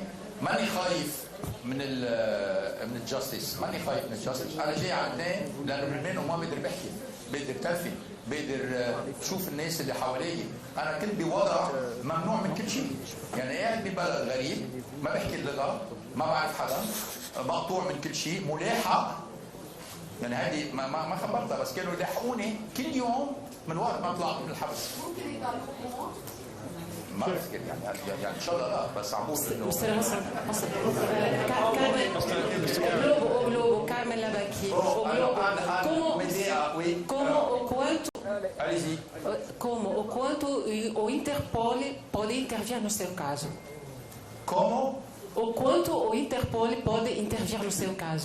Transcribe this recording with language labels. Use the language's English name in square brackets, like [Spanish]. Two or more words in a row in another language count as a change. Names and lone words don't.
[Arabic] ماني خايف من الجاستس، ماني خايف من الجاستس، انا جاي على لبنان لانه بلبنان وما بقدر بحكي، بقدر تلفي، بقدر شوف الناس اللي حوالي، انا كنت بوضع ممنوع من كل شيء، يعني قاعد ببلد غريب ما بحكي اللغه، ما بعرف حدا، مقطوع من كل شيء، ملاحق، يعني هذه ما خبرتها بس كانوا يلاحقوني كل يوم من وقت ما طلعت من الحبس. ممكن يطلعوهم؟ ما بفتكر يعني ان شاء الله لا، بس عم بقول انه [Portuguese] Globo, Carmela Bacchi. Como o quanto o Interpol pode intervir no seu caso? Como? O quanto o Interpol pode intervir no seu caso?